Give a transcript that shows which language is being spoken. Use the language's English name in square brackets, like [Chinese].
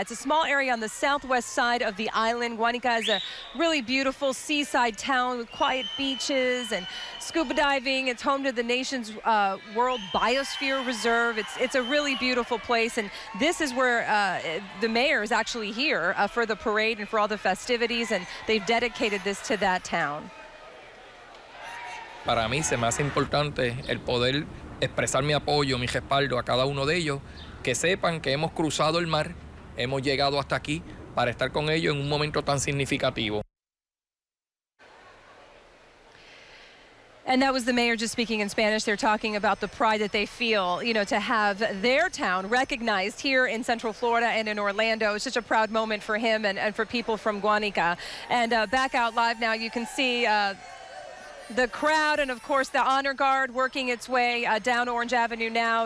[English] It's a small area on the southwest side of the island. Guánica is a really beautiful seaside town with quiet beaches and scuba diving. It's home to the nation's World Biosphere Reserve. It's a really beautiful place, and this is where the mayor is actually here for the parade and for all the festivities, and they've dedicated this to that town. [Spanish] Para mí se me hace importante el poder expresar mi apoyo, mi respaldo a cada uno de ellos, que sepan que hemos cruzado el mar, hemos llegado hasta aquí para estar con ellos en un momento tan significativo. [English] And that was the mayor just speaking in Spanish. They're talking about the pride that they feel, you know, to have their town recognized here in Central Florida and in Orlando. It's such a proud moment for him and for people from Guánica. And back out live now, you can see the crowd and, of course, the honor guard working its way down Orange Avenue now.